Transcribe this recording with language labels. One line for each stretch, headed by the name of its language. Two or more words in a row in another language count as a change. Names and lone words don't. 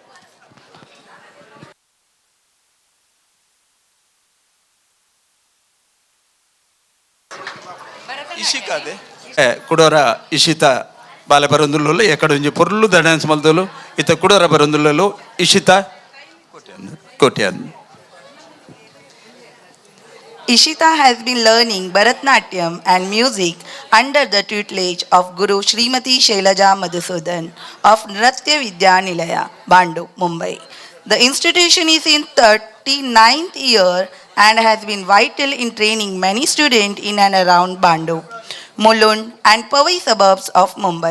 Tulu: ಇಶಿಕಾದೆ ಕುಡೋರ ಇಶಿತ ಬಾಲೆ ಬರೊಂದುಲ್ಲು ಎಕಡೆ ಒಂಜಿ ಪೊರ್ಲು ದ ಡ್ಯಾನ್ಸ್ ಮಲ್ದೋಲು ಇತ್ತ ಕುಡೋರ ಬರೊಂದುಲ್ಲು ಇಶಿತ ಕೋಟ್ಯಾನ್.
English: Ishita has been learning Bharatnatyam and music under the tutelage of Guru Srimati Shailaja Madhusudan of Nritya Vidya Nilaya, Bandu, Mumbai. The institution is in 39th year and has been vital in training many students in and around Bandu, Mulund and Powai suburbs of Mumbai.